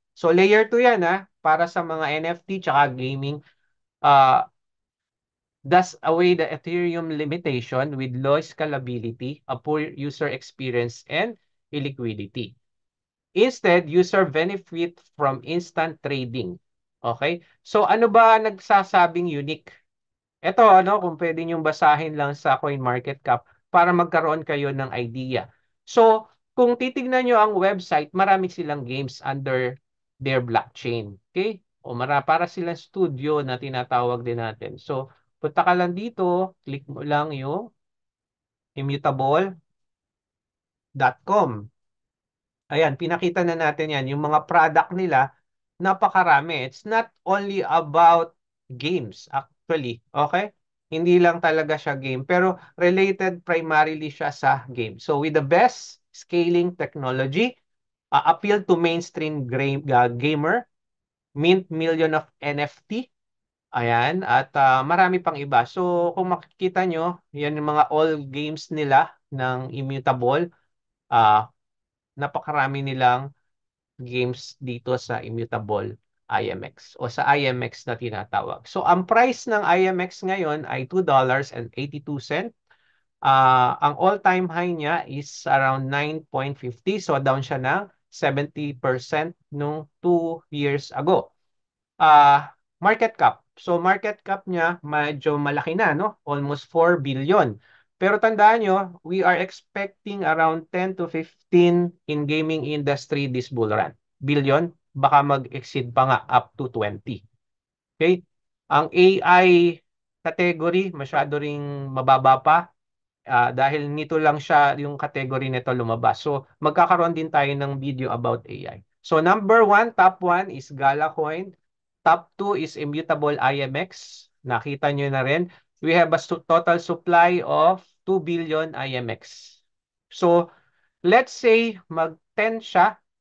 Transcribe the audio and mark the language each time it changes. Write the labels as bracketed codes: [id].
[tl] So, layer 2 yan para sa mga NFT tsaka gaming. [en] Does away the Ethereum limitation with low scalability, a poor user experience, and illiquidity. Instead, user benefit from instant trading. [tl] Okay? So, ano ba nagsasabing unique? Ito, kung pwede niyong basahin lang sa CoinMarketCap para magkaroon kayo ng idea. So, kung titignan nyo ang website, marami silang games [en] under their blockchain. [tl] Okay? O para silang studio na tinatawag din natin. So, punta ka lang dito, click mo lang yung immutable.com. Ayan, pinakita na natin yan. Yung mga product nila, napakarami. [en] It's not only about games, actually. [tl] Okay? Hindi lang talaga siya game. Pero related primarily siya sa game. [en] So with the best scaling technology, appeal to mainstream gamer, mint million of NFT, [tl] ayan, at marami pang iba. So kung makikita nyo, yan yung mga all games nila ng Immutable. Ah, napakarami nilang games dito sa Immutable IMX o sa IMX na tinatawag. So ang price ng IMX ngayon ay $2.82. Ang all-time high niya is around 9.50. So down siya ng 70% nung 2 years ago. Market cap. So market cap niya medyo malaki na, no? [en] Almost 4 billion. [tl] Pero tandaan nyo, [en] we are expecting around 10 to 15 in gaming industry this bull run. [tl] Billion, baka mag-exceed pa nga up to 20. Okay? Ang AI category, masyado ring mababa pa. Dahil nito lang siya, yung category nito lumabas. So, magkakaroon din tayo ng video about AI. [en] So, number one, top one is Gala Coin. Top two is Immutable IMX. [tl] Nakita nyo na rin. [en] We have a total supply of 2 billion IMX. [tl] So, let's say mag-10 siya.